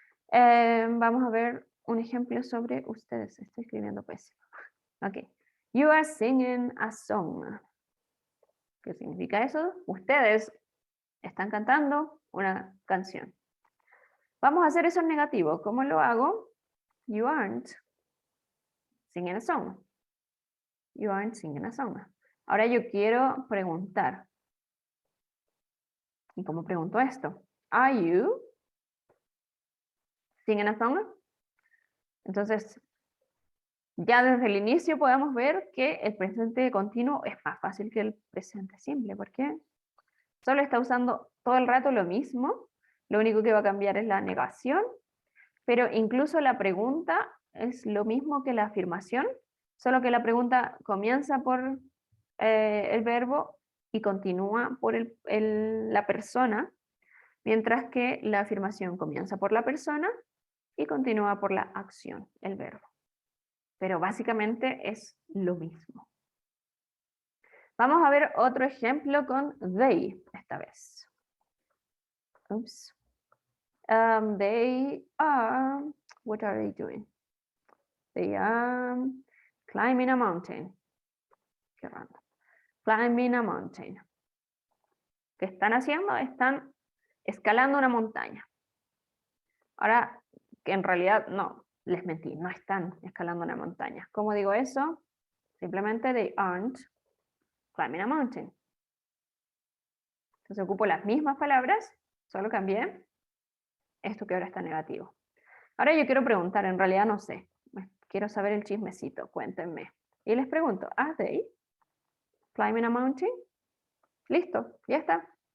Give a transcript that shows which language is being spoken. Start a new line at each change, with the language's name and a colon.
Spanish: Vamos a ver un ejemplo sobre ustedes. Estoy escribiendo pésimo. Ok.
English: You are singing a song.
Spanish: ¿Qué significa eso? Ustedes están cantando una canción. Vamos a hacer eso en negativo. ¿Cómo lo hago?
English: You aren't singing a song. You aren't singing a song.
Spanish: Ahora yo quiero preguntar. ¿Y cómo pregunto esto?
English: Are you singing a song?
Spanish: Entonces, ya desde el inicio podemos ver que el presente continuo es más fácil que el presente simple, porque solo está usando todo el rato lo mismo, lo único que va a cambiar es la negación, pero incluso la pregunta es lo mismo que la afirmación, solo que la pregunta comienza por el verbo y continúa por la persona, mientras que la afirmación comienza por la persona y continúa por la acción, el verbo. Pero básicamente es lo mismo. Vamos a ver otro ejemplo con they esta vez. Oops.
English: They are, what are they doing? They are climbing a mountain.
Spanish: Qué random.
English: Climbing a mountain.
Spanish: ¿Qué están haciendo? Están escalando una montaña. Ahora, que en realidad no, les mentí, no están escalando una montaña. ¿Cómo digo eso?
English: Simplemente they aren't climbing a mountain.
Spanish: Entonces ocupo las mismas palabras, solo cambié esto que ahora está negativo. Ahora yo quiero preguntar, en realidad no sé, quiero saber el chismecito, cuéntenme. Y les pregunto,
English: ¿are they climbing a mountain?
Spanish: Listo, ya está.